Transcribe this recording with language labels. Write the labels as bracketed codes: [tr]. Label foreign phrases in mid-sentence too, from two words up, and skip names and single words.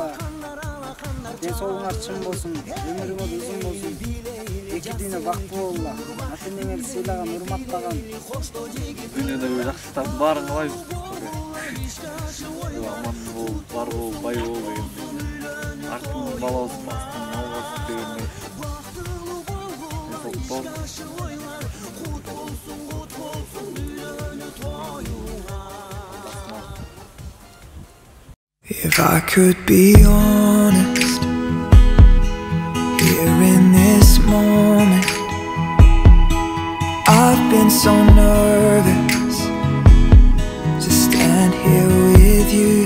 [ky] Ден соолугуңар чың болсун, өмүрүңөр узун болсун. Эки дүйнө бактылуу болула. Ата-энеңер сыйлаган, урматтаган. Дүйнөдө жакшылыктардын баарын кылайбыз. Аман бол, бар бол, бай бол деген. Артын бала болсун, астын мал болсун дегендей. [en] If I could be honest, here in this moment, I've been so nervous to stand here with you.